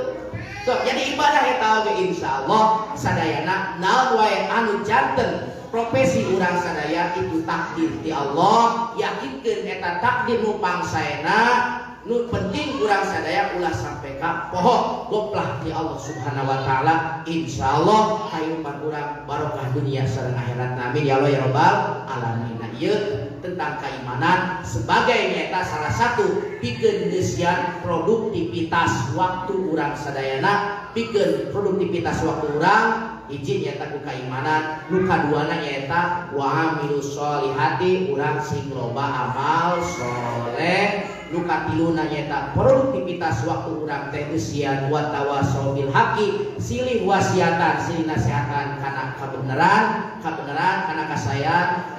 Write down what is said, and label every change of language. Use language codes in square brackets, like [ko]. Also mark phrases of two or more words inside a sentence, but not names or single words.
[su] Sok jadi ibadah eta oge insyaallah sadayana naon wae anu janten profesi urang sadaya itu takdir ti Allah, yakinkeun eta takdir nu pangsaena nu penting urang sadaya ulah sampai ka poho goplah ti Allah [ar] سبحانه وتعالى, [su] insyaallah kahirupan urang barokah dunia sareng akhirat. [ar] آمين يا الله يا رب العالمين. [su] Ieu [id] tentang keimanan sebagai nyata salah satu [su] pikeun geus produktivitas waktu urang sadayana, pikeun produktivitas waktu urang. Hiji nyaeta ku keimanan, nu kaduana nyaeta [ar] وعملوا الصالحات, [su] urang sing loba amal soleh. Nu katiluna nyaeta produktivitas waktu urang teh eusian [ar] وتواصوا بالحق, [su] silih wasiatan, silih nasehatan kana kabeneran kana kasayan.